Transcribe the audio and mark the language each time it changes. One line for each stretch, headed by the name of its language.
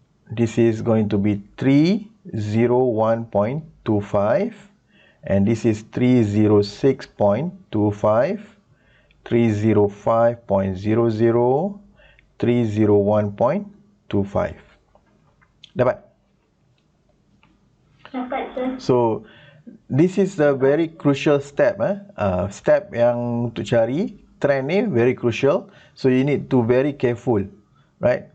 English: this is going to be 301.25, and this is 306.25, 305.00, 301.25.
Malay: Dapat? Dapat, sir.
English: So this is a very crucial step.
Malay: Step yang untuk cari trend ni
English: very crucial. So you need to very careful, right?